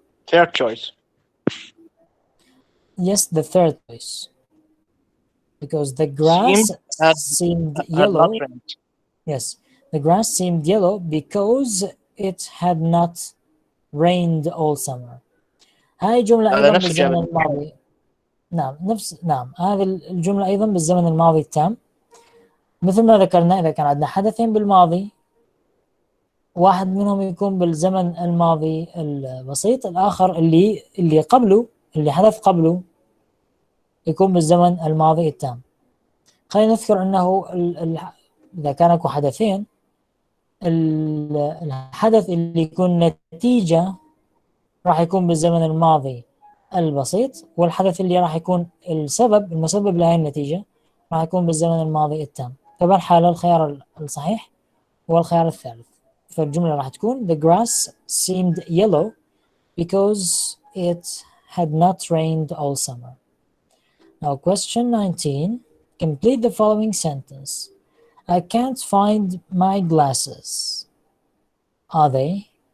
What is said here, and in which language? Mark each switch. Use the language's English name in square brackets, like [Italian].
[English] Third choice. Yes, the third choice. Because the grass seemed yellow. Yes, the grass seemed yellow because it had not rained all summer. [Arabic] هاي جملة أيضا بالزمن الماضي. نعم هذه الجملة أيضا بالزمن الماضي التام. مثل ما ذكرنا إذا كان عندنا حدثين بالماضي، واحد منهم يكون بالزمن الماضي البسيط، الآخر اللي قبله، اللي حدث قبله، يكون بالزمن الماضي التام. خلينا نذكر أنه إذا كان اكو حدثين، الحدث اللي يكون نتيجة راح يكون بالزمن الماضي البسيط، والحدث اللي راح يكون المسبب لهذه النتيجة راح يكون بالزمن الماضي التام. فبالحالة الخيار الصحيح هو الخيار الثالث. فالجملة راح تكون [English] the grass seemed yellow because it had not rained all summer. Now question 19, complete the following sentence. I can't find my glasses. Are they?